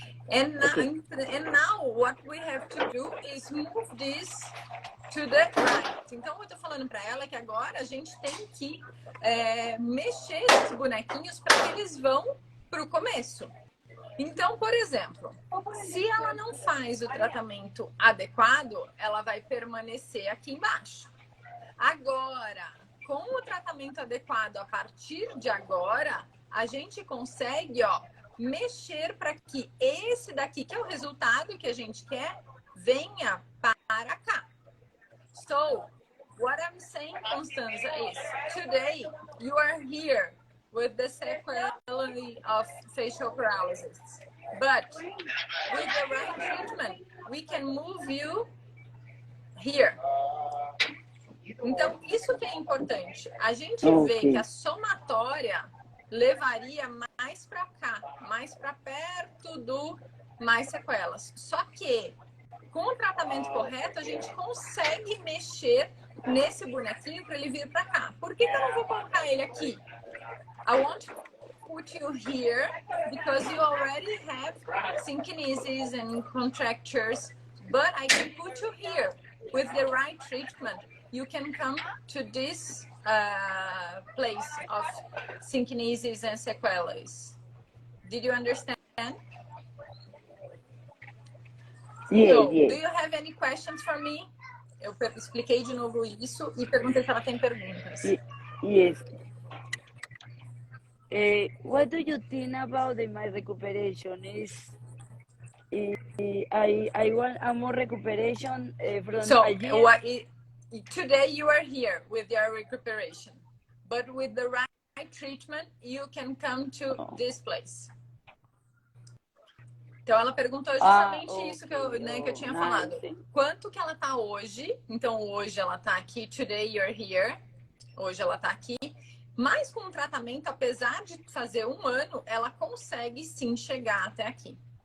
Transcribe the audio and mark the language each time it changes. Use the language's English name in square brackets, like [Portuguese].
[English] And now what we have to do is move this to the right. [Portuguese] Então, eu tô falando para ela que agora a gente tem que mexer esses bonequinhos para que eles vão para o começo. Então, por exemplo, se ela não faz o tratamento adequado, ela vai permanecer aqui embaixo. Agora, com o tratamento adequado, a partir de agora, a gente consegue, ó, mexer para que esse daqui, que é o resultado que a gente quer, venha para cá. [English] So, what I'm saying, Constanza, is today you are here with the sequelae of facial paralysis. But with the right treatment, we can move you here. [Portuguese] Então, isso que é importante. A gente vê que a somatória levaria mais para cá, mais para perto do mais sequelas. Só que com o tratamento correto, a gente consegue mexer nesse bonequinho para ele vir para cá. Por que eu não vou colocar ele aqui? [English] I want to put you here because you already have synkinesis and contractures, but I can put you here. With the right treatment, you can come to this place of synkinesis and sequelae. Did you understand? Yes, So, yes. do you have any questions for me? [Portuguese] Eu expliquei de novo isso e perguntei se ela tem perguntas. [English] Yes. What do you think about my recuperation? I want a more recuperation from a year. Today you are here with your recuperation, but with the right treatment, you can come to this place. [Portuguese] Então, ela perguntou justamente isso que eu tinha falado. Quanto que ela tá hoje? Então, hoje ela tá aqui. [English] Today you're here. [Portuguese] Hoje ela tá aqui. Mas com o tratamento, apesar de fazer 1 ano, ela consegue sim chegar até aqui.